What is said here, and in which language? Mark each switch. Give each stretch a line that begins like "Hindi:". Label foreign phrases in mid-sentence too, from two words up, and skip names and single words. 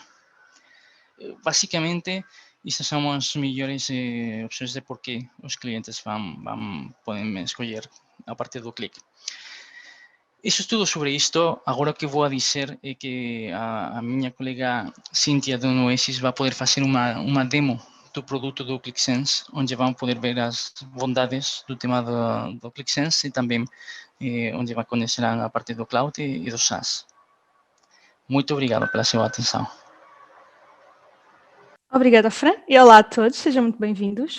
Galician: Basicamente, estas son as mellores opcións de por que os clientes poden escoller a partir do clic. Iso é tudo sobre isto. Agora o que vou a dizer é que a miña colega Cintia do Noesis vai poder facer unha demo do produto do ClickSense, onde vão poder ver as bondades do tema do ClickSense e também onde vai conhecer a parte do cloud e do SaaS.
Portuguese: Muito obrigado pela sua atenção. Obrigada, Fran. E olá a todos, sejam muito bem-vindos.